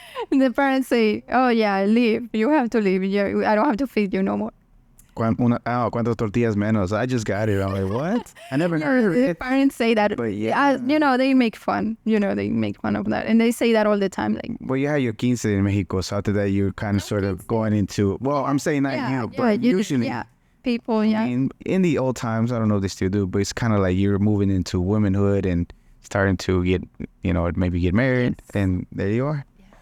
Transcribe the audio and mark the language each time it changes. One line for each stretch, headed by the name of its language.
English: The parents say, oh yeah, leave. You have to leave. I don't have to feed you no more.
Spanish: ¿Cuántas tortillas menos?
English: I just got it. I'm like, what? I never heard The it. parents say that. But yeah. They make fun. They make fun of that. And they say that all the time. Like, Well, you had your 15 in Mexico, so after that, you're kind of sort of going into, well, I'm saying not you, but usually. Yeah, people, I mean, in the old times, I don't know if they still do, but it's kind of like you're moving into womanhood and starting to get, maybe get married, and there you are. Yeah.